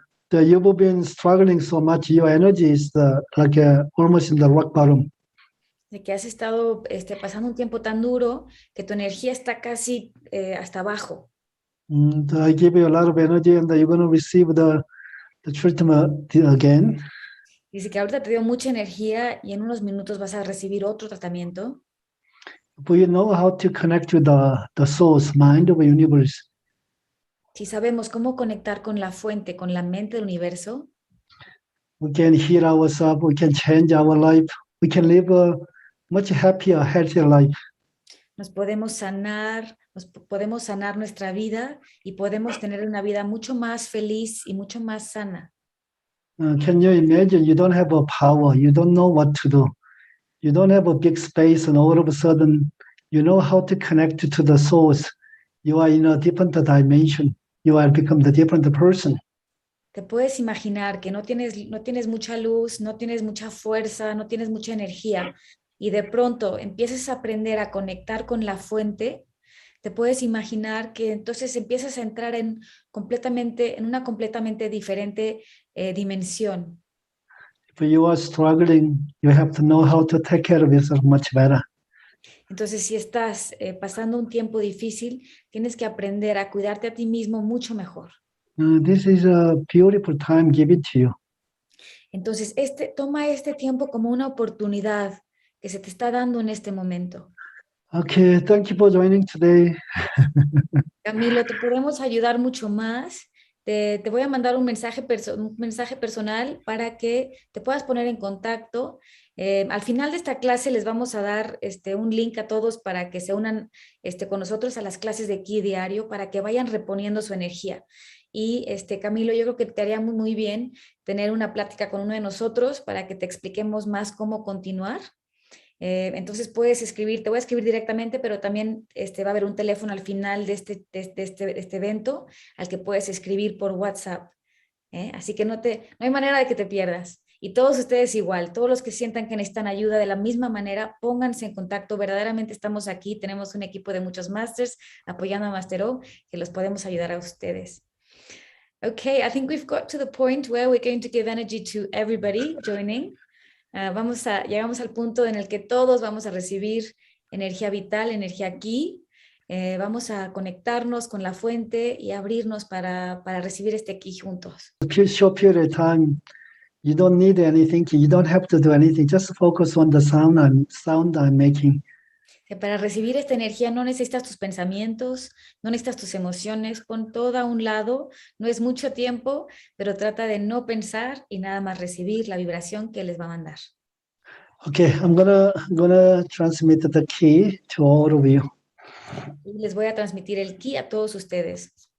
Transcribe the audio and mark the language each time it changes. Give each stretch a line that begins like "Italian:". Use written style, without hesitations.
English: You've been struggling so much. Your energy is like almost in the rock bottom.
Spanish: De que has estado pasando un tiempo tan duro que tu energía está casi hasta abajo.
English: I give you a lot of energy, and you're going to receive the treatment again.
Spanish: Dice que ahorita te dio mucha energía y en unos minutos vas a recibir otro tratamiento.
English: But you know how to connect with the source, mind of the universe.
Spanish: Si sabemos cómo conectar con la fuente, con la mente del universo,
English: We can heal ourselves. We can change our life. We can live a much happier, healthier life.
Spanish: podemos sanar nuestra vida y podemos tener una vida mucho más feliz y mucho más sana.
English: Can you imagine? You don't have a power. You don't know what to do. You don't have a big space, and all of a sudden, you know how to connect to the source. You are in a different dimension. You are become the different person.
Spanish: Te puedes imaginar que no tienes mucha luz, no tienes mucha fuerza, no tienes mucha energía y de pronto empiezas a aprender a conectar con la fuente. Te puedes imaginar que entonces empiezas a entrar en una completamente diferente dimensión.
English: If you are struggling, you have to know how to take care of yourself much better.
Spanish: Entonces, si estás pasando un tiempo difícil, tienes que aprender a cuidarte a ti mismo mucho mejor.
English: This is a beautiful time given to you.
Spanish: Entonces, toma este tiempo como una oportunidad que se te está dando en este momento.
English: Okay, thank you for joining today.
Spanish: Camilo, te podemos ayudar mucho más. Te voy a mandar un mensaje personal para que te puedas poner en contacto. Al final de esta clase les vamos a dar un link a todos para que se unan con nosotros a las clases de Ki diario para que vayan reponiendo su energía. Y Camilo, yo creo que te haría muy, muy bien tener una plática con uno de nosotros para que te expliquemos más cómo continuar. Entonces puedes escribir, te voy a escribir directamente, pero también va a haber un teléfono al final de este evento al que puedes escribir por WhatsApp. Así que no hay manera de que te pierdas. Y todos ustedes igual, todos los que sientan que necesitan ayuda de la misma manera, pónganse en contacto. Verdaderamente estamos aquí, tenemos un equipo de muchos masters apoyando a Master O, que los podemos ayudar a ustedes.
English: Okay, I think we've got to the point where we're going to give energy to everybody joining.
Spanish: Llegamos al punto en el que todos vamos a recibir energía vital, energía aquí. Vamos a conectarnos con la fuente y abrirnos para recibir este ki juntos.
English: Short period of time, you don't need anything. You don't have to do anything. Just focus on the sound I'm making.
Spanish: Para recibir esta energía no necesitas tus pensamientos, no necesitas tus emociones, pon todo a un lado, no es mucho tiempo, pero trata de no pensar y nada más recibir la vibración que les va a mandar.
English: Okay, I'm gonna transmit the key to all of you.
Spanish: Y les voy a transmitir el ki a todos ustedes.